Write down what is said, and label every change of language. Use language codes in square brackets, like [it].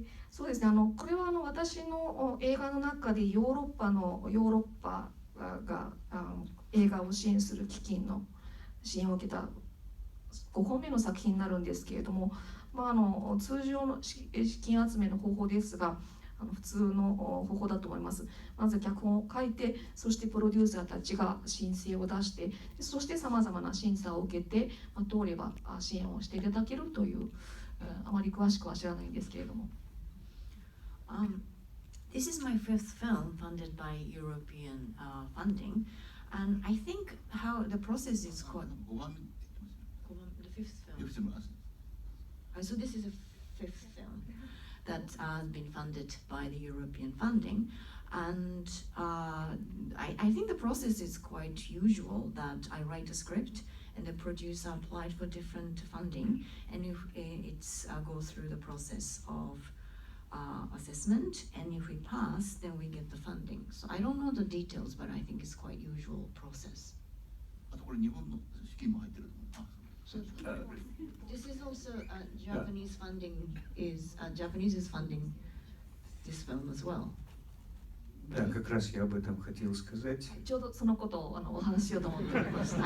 [ja] そうですね、これは私の映画の中でヨーロッパが映画を支援する基金の支援を受けた5本目の作品になるんですけれども、通常の資金集めの方法ですが普通の方法だと思います。まず脚本を書いて、そしてプロデューサーたちが申請を出して、そしてさまざまな審査を受けて、通れば支援をしていただけるという、あまり詳しくは知らないんですけれども。 [en] This is my fifth film funded by European funding, and I think how the process is called. [ja] 5番目って言ってますね。 [en] The fifth film. フィフスム So this is a fifth film that has been funded by the European funding, and I think the process is quite usual that I write a script and the producer applied for different funding, and if it's go through the process of assessment, and if we pass, then we get the funding. So I don't know the details, but I think it's quite usual process. [ja] あとこれ日本の資金も入ってる。 [en] So this is also Japanese funding Japanese is funding this film as well. [ru] Да, как раз я об этом хотел сказать. [ja] ちょうどそのことをお話ししようと思っておりました。